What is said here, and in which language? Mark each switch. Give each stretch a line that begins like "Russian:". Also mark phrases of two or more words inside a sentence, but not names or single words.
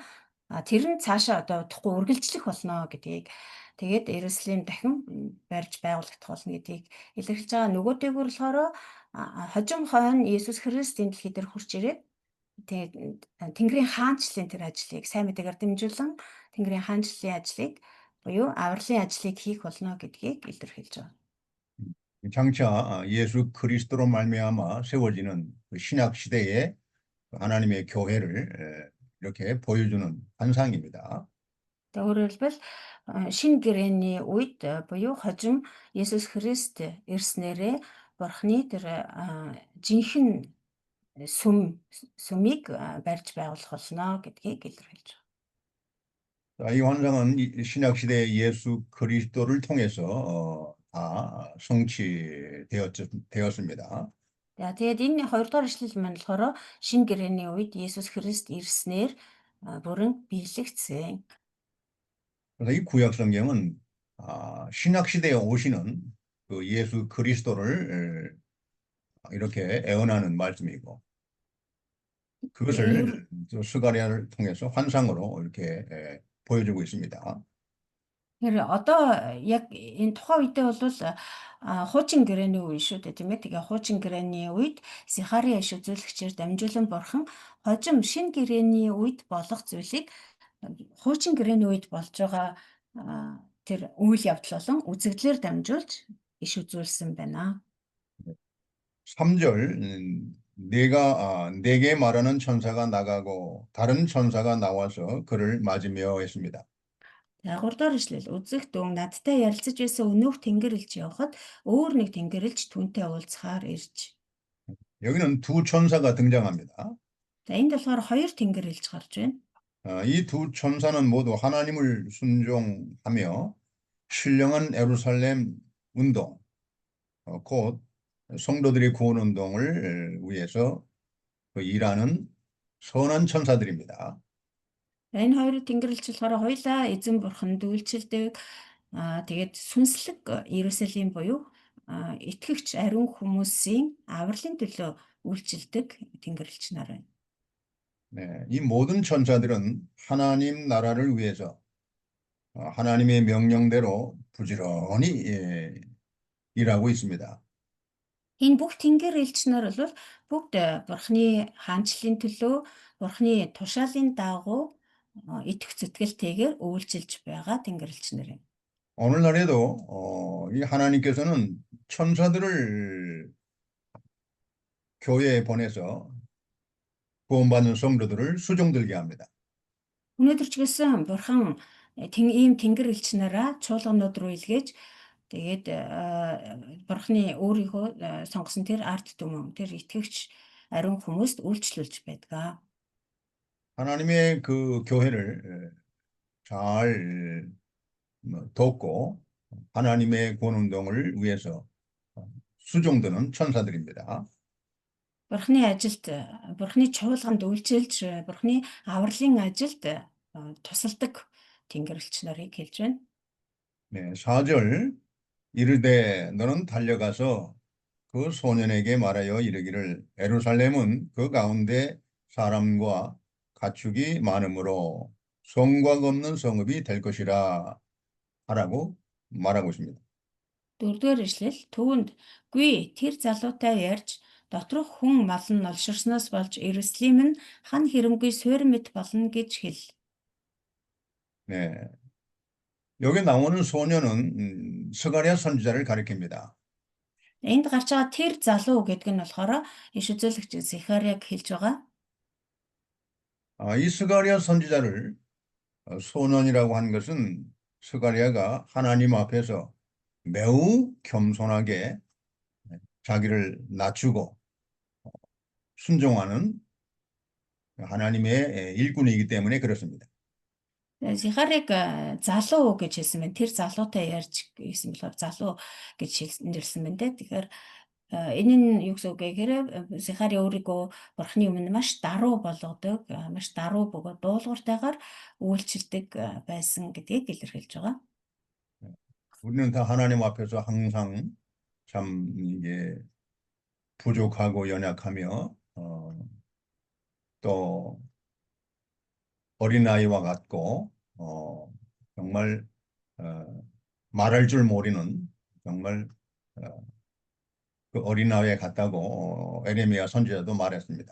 Mongolian: Тэр нь цаашаа одоо удахгүй үргэлжлэх болно гэдгийг тэгээд Иерусалим дахин барьж байгуулагдах болно гэдгийг илэрхийлж байгаа. Нөгөөтэйгүр болохоор хожим хойно Есүс Христ энэ дэлхий дээр хурж ирээд тэгээд Тэнгэрийн хаанчлалын тэр ажлыг сайн мэдээгээр дэмжүүлэн Тэнгэрийн хаанчлалын ажлыг буюу авралын ажлыг хийх болно гэдгийг илэрхийлж байгаа.
Korean: 장차 예수 그리스도로 말미암아 세워지는 그 신약 시대의 하나님의 교회를 이렇게 보여주는 환상입니다.
Mongolian: Тэгээд өөрөөр хэлбэл шинэ гэрээний үед буюу хожим Есүс Христ ирснээрээ Бурхны тэр жинхэнэ сүмийг барьж байгуулах болно гэдгийг илэрхийлж байгаа.
Korean: 자, 이 환상은 신약 시대의 예수 그리스도를 통해서 다 성취되었습니다.
Mongolian: Тэгээд энэ хоёрдугаар ишлэл маань болохоор шинэ гэрээний үед Есүс Христ ирснээр бүрэн биелэгдсэн.
Korean: 그래서 이 구약 성경은 신약 시대에 오시는 그 예수 그리스도를 이렇게 애언하는 말씀이고 그것을 스가랴를 통해서 환상으로 이렇게 보여주고 있습니다.
Mongolian: Тэгэхээр одоо яг энэ тухайн үедээ бол хуучин гэрээний үе шүү дээ тийм ээ. Тэгээ хуучин гэрээний үед Захария иш үзүүлэгчээр дамжуулан Бурхан хожим шинэ гэрээний үед болох зүйлийг хуучин гэрээний үед болж байгаа тэр үйл явдал болон үзэгдлээр дамжуулж иш үзүүлсэн байна.
Korean: 3절 내게 말하는 천사가 나가고 다른 천사가 나와서 그를 맞으며 했습니다.
Mongolian: За 3 дахь ишлэл үзэгт өн надтай ярилцаж байсан өнөөх тэнгэр элч явхад өөр нэг тэнгэр элч түүнтэй уулзахаар ирж.
Korean: 여기는 두 천사가 등장합니다.
Mongolian: За энд болохоор хоёр тэнгэр элч гарч байна.
Korean: 이 두 천사는 모두 하나님을 순종하며 신령한 예루살렘 운동, 곧 성도들이 구원 운동을 위해서 그 일하는 선한 천사들입니다.
Mongolian: Энэ хоёр тэнгэр элч болохоор хоёулаа эзэн бурханд үйлчлдэг. Тэгээд сүнслэг Иерусалим буюу итгэгч ариун хүмүүсийн авралын төлөө үйлчлдэг тэнгэр элч нар байна.
Korean: 네, 이 모든 천사들은 하나님 나라를 위해서 하나님의 명령대로 부지런히 일하고 있습니다.
Mongolian: Энэ бүх тэнгэр элч нар бол бүгд бурхны хаанчлалын төлөө, бурхны тушаалын дагуу итгэх зүтгэлтэйгээр үйлчилж байгаа тэнгэр элч нар юм.
Korean: 오늘날에도 이 하나님께서는 천사들을 교회에 보내서 구원받는 성도들을 수종들게 합니다.
Mongolian: Өнөөдөр ч гэсэн бурхан ийм тэнгэр элч нараа чуулганууд руу илгээж тэгээд бурхны өөрийнхөө сонгосон тэр ард түмэн, тэр итгэгч ариун хүмүүст үйлчлүүлж байдаг.
Korean: 하나님의 그 교회를 잘 돕고 하나님의 구원 운동을 위해서 수종드는 천사들입니다.
Mongolian: Бурхны ажилд, бурхны чуулганд үйлчилж, бурхны авралын ажилд тусалдаг тэнгэрлэгч нарыг хэлж байна.
Korean: 네, 4절 이르되 너는 달려가서 그 소년에게 말하여 이르기를 예루살렘은 그 가운데 사람과 가축이 많으므로 성곽 없는 성읍이 될 것이라 하라고 말하고 있습니다.
Mongolian: Дөрөвдүгээр ишлэл түүнд "Гүй тэр залуутай ярьж доторх хүн мал нь олширсноос болж Иерусалим нь хан хэрэмгүй суурь мэт болно гэж хэл.
Korean: 네, 여기 나오는 소년은 스가랴 선지자를 가리킵니다.
Mongolian: Энд гарч байгаа тэр залуу гэдэг нь болохоор иш үзүүлэгч Захариаг хэлж байгаа.
Korean: 이 스가랴 선지자를 소년이라고 하는 것은 스가랴가 하나님 앞에서 매우 겸손하게 자기를 낮추고 순종하는 하나님의 일꾼이기 때문에 그렇습니다.
Mongolian: Захариаг залуу гэж хэлсэн байна. Тэр залуутай ярьж гэсэн болохоор залуу гэж хэлсэн байна те. Тэгэхээр энэ нь юу гэсэн үг вэ гэхээр Захари өөрийгөө бурхны өмнө маш даруй болгодог, маш даруй бөгөөд дуулууртайгаар үйлчилдэг байсан гэдгийг илэрхийлж байгаа.
Korean: 우리는 다 하나님 앞에서 항상 참 이게 부족하고 연약하며 또 어린아이와 같고 정말 말할 줄 모르는 정말 그 어린아이에 같다고 에레미야 선지자도 말했습니다.